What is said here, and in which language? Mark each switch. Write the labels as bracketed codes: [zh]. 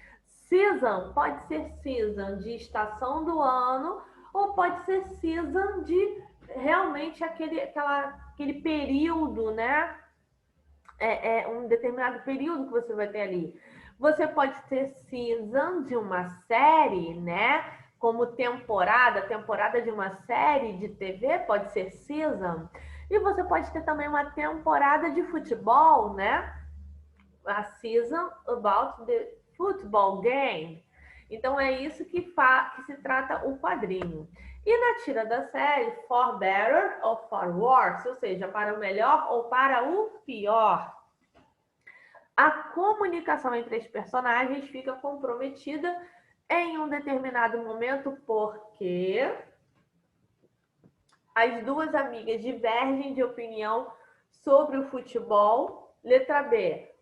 [pt] Season pode ser season de estação do ano, ou pode ser season de realmente aquele período, né? Um determinado período que você vai ter ali. Você pode ter season de uma série, né? Como temporada de uma série de TV pode ser season. E você pode ter também uma temporada de futebol, né? [en] A season about the football game. [pt] Então é isso que se trata o quadrinho. E na tira da série, for better ou for worse, ou seja, para o melhor ou para o pior. A comunicação entre os personagens fica comprometida em um determinado momento porque as duas amigas divergem de opinião sobre o futebol. Letra B.